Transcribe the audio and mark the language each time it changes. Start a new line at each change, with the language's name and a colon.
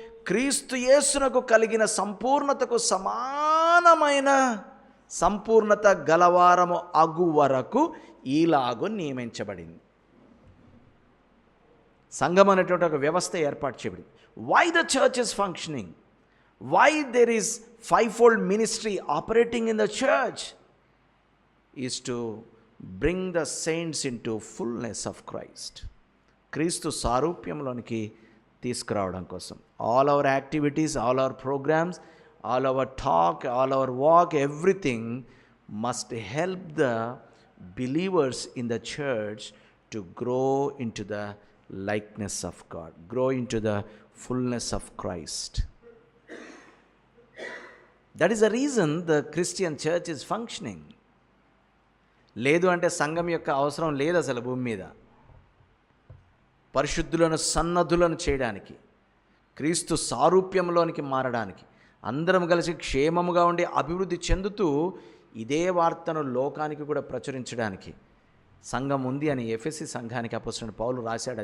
Telugu: క్రీస్తు యేసునకు కలిగిన సంపూర్ణతకు సమానమైన సంపూర్ణత గలవారము అగు వరకు ఈలాగు నియమించబడింది. సంఘం అనేటువంటి ఒక వ్యవస్థ ఏర్పాటు చేయబడింది.
English: Why the church is functioning? Why there is fivefold ministry operating in the church is to bring the saints into fullness of Christ.
Telugu: క్రీస్తు సారూప్యంలోనికి తీసుకురావడం కోసం
English: all our activities, all our programs, all our talk, all our walk, everything must help the believers in the church to grow into the likeness of God, grow into the fullness of Christ. That is the reason the Christian church is functioning.
Telugu: లేదు అంటే సంఘం యొక్క అవసరం లేదు అసలు భూమి మీద. పరిశుద్ధులను సన్నద్ధులను చేయడానికి, క్రీస్తు సారూప్యంలోనికి మారడానికి, అందరం కలిసి క్షేమముగా ఉండి అభివృద్ధి చెందుతూ ఇదే వార్తను లోకానికి కూడా ప్రచురించడానికి సంఘం ఉంది అని ఎఫెసీ సంఘానికి అపోస్తలుడైన పౌలు రాశాడు.